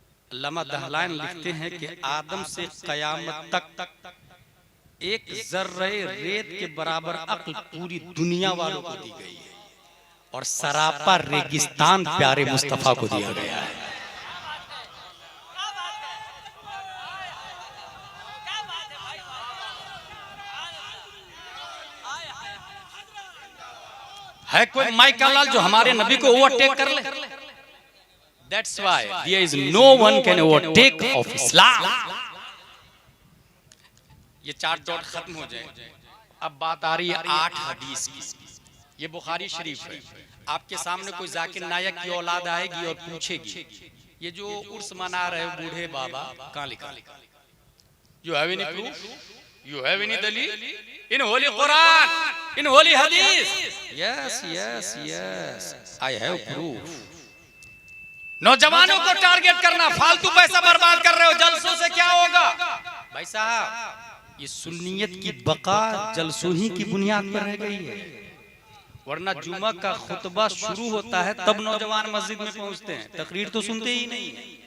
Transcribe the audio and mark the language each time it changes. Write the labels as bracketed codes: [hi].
[hi] अल्लामा दहलान लिखते हैं कि आदम से कयामत तक एक जर्रे रेत के बराबर अक्ल पूरी दुनिया वालों को दी गई है और सरापा रेगिस्तान प्यारे मुस्तफा को दिया गया है। है कोई माइकल लाल जो हमारे नबी को ओवरटेक कर ले? [en] That's why there is no one can overtake of Islam. [hi] ये चार डॉट खत्म हो जाए। अब बात आ रही है 8 हदीस की। ये बुखारी शरीफ है। आपके सामने कोई जाकिर नायक की औलाद आएगी और पूछेगी ये जो उर्स मना रहे हो बूढ़े बाबा कहाँ लिखा? [en] You have any proof? You have any dalil? In holy Quran, in holy hadith? Yes, yes, yes. I have proof. [hi] नौजवानों को टारगेट करना, फालतू पैसा बर्बाद कर रहे हो, जलसों से क्या होगा? भाई साहब ये सुन्नियत की बका जलसों ही की बुनियाद पर रह गई है। वरना जुमा का खुतबा शुरू होता है तब नौजवान मस्जिद में पहुंचते हैं, तकरीर तो सुनते ही नहीं है।